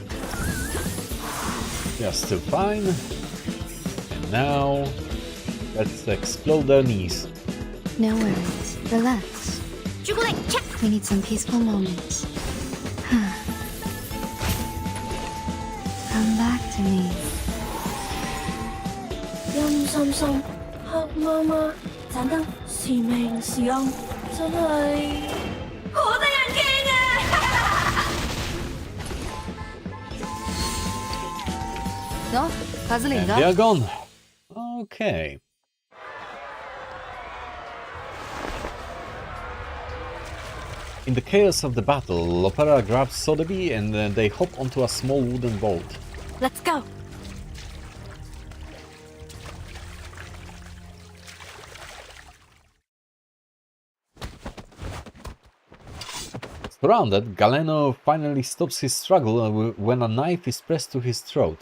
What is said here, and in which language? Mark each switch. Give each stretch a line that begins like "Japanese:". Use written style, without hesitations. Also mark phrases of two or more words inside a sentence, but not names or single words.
English: They're still fine. And now, let's explode their knees. No worries. Relax. Chocolate check. We need some peaceful moments. to me.
Cantonese: 陰森森、黑媽媽，盞燈是明是暗，真係好得人驚啊喏，卡斯琳
English: And they are gone. Okay. In the chaos of the battle, Lopera grabs Sotheby and they hop onto a small wooden boat. Let's go. Surrounded, Galeno finally stops his struggle when a knife is pressed to his throat.